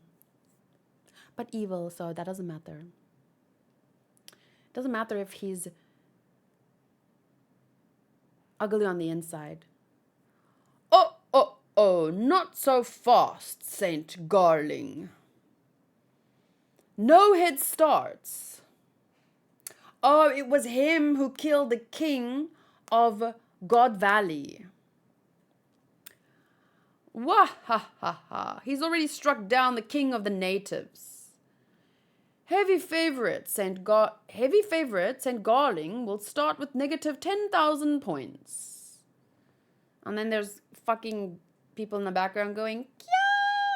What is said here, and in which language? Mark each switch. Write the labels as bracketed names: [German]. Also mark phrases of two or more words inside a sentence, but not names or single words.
[English] But evil, so that doesn't matter. It doesn't matter if he's ugly on the inside. Oh, not so fast, Saint Garling. No head starts. Oh, it was him who killed the king of God Valley. Wah ha ha ha. He's already struck down the king of the natives. Heavy favorite Saint Garling will start with negative 10,000 points. And then there's fucking people in the background going, Kya!